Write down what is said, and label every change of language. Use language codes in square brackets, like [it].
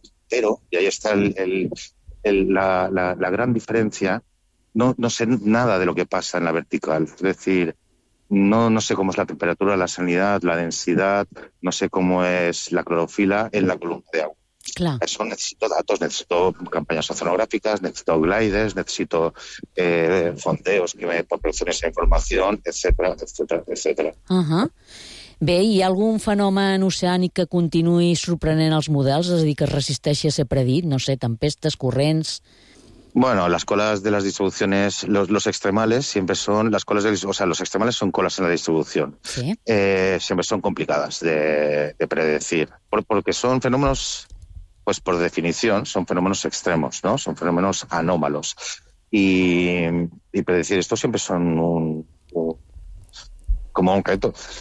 [es] Pero, y ahí está la gran diferencia, no sé nada de lo que pasa en la vertical, es decir, No sé cómo es la temperatura, la salinidad, la densidad, no sé cómo es la clorofila en la columna de agua. Claro. Eso necesito datos, necesito campañas oceanográficas, necesito gliders, necesito fondeos que me proporcionen esa información, etcétera, etcétera, etcétera. [ca] Bé, hi ha algun fenomen oceànic que continuï sorprenent els models, és a dir, que es resisteixi a ser predit, no sé, tempestes, corrents... [es] Bueno, las colas de las distribuciones, los extremales siempre son las colas de, o sea, los extremales son colas en la distribución. Sí. Siempre son complicadas de predecir, porque son fenómenos, pues por definición, son fenómenos extremos, ¿no? Son fenómenos anómalos y predecir esto siempre son un reto.